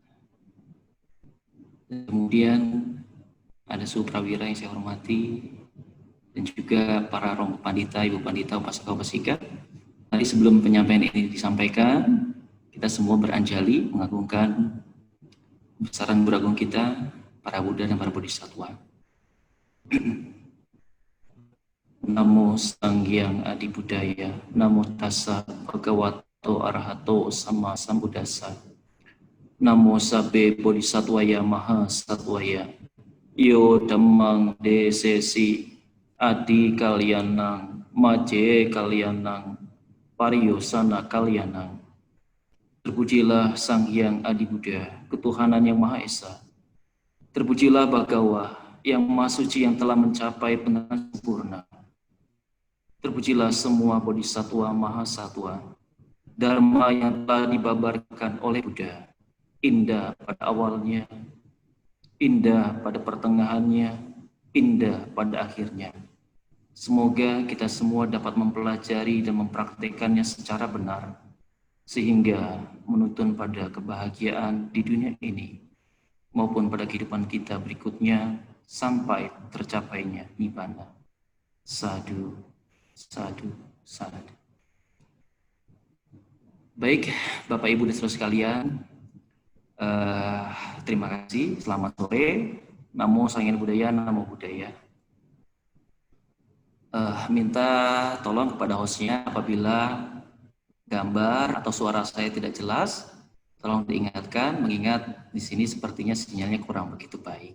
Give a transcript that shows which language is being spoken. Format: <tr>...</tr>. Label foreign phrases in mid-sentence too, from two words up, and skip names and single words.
<id>Dan kemudian ada Suprawira yang saya hormati dan juga para Romo Pandita, Ibu Pandita, Upasaka-upasika. Tadi sebelum penyampaian ini disampaikan, kita semua beranjali mengagungkan besaran beragung kita, para Buddha dan para Bodhisattva.</id> <pi>Namo Sanghyang Adi Budaya, Namo Tassa Bhagavato Arahato Sama Sambuddhassa, Namo Sabbe Bodhisattvaya Maha Sattvaya, Yo Dhammang Desesi Adi Kalyanang, Maje Kalyanang, Pariyosana Kalyanang.</pi> <id>Terpujilah Sang Hyang Adi Buddha, ketuhanan yang Maha Esa. Terpujilah Bhagawa, yang Maha Suci yang telah mencapai pengenalan sempurna. Terpujilah semua Bodhisattva Maha Sattva, Dharma yang telah dibabarkan oleh Buddha, indah pada awalnya, indah pada pertengahannya, indah pada akhirnya. Semoga kita semua dapat mempelajari dan mempraktekannya secara benar, sehingga menuntun pada kebahagiaan di dunia ini, maupun pada kehidupan kita berikutnya, sampai tercapainya Nibbana.</id> <pi>Sadhu, sadhu, sadhu.</pi> <id>Baik, Bapak Ibu dan saudara sekalian, terima kasih, selamat sore.</id> <pi>Namo Sanghyang Budaya, Namo Buddhaya.</pi> <id>Minta tolong kepada hostnya apabila gambar atau suara saya tidak jelas, tolong diingatkan, mengingat di sini sepertinya sinyalnya kurang begitu baik.</id>